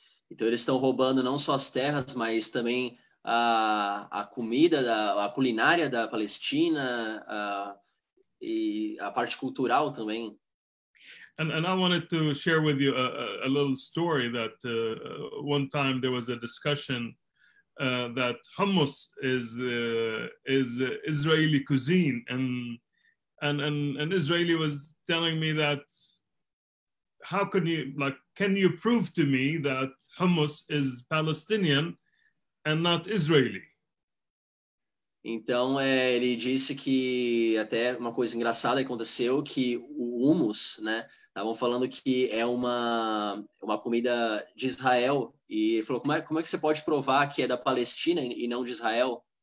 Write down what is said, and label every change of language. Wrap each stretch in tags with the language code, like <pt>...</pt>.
<pt>Então eles estão roubando não só as terras, mas também a comida, a culinária da Palestina e a parte cultural também.</pt> <en>And I wanted to share with you a little story that one time there was a discussion that hummus is Israeli cuisine, and Israeli was telling me that how can you prove to me that hummus is Palestinian and not Israeli?</en> <pt>Então, ele disse que até uma coisa engraçada aconteceu, que o hummus, né? Estavam falando que é uma comida de Israel, e ele falou, como é que você pode provar que é da Palestina e não de Israel?</pt>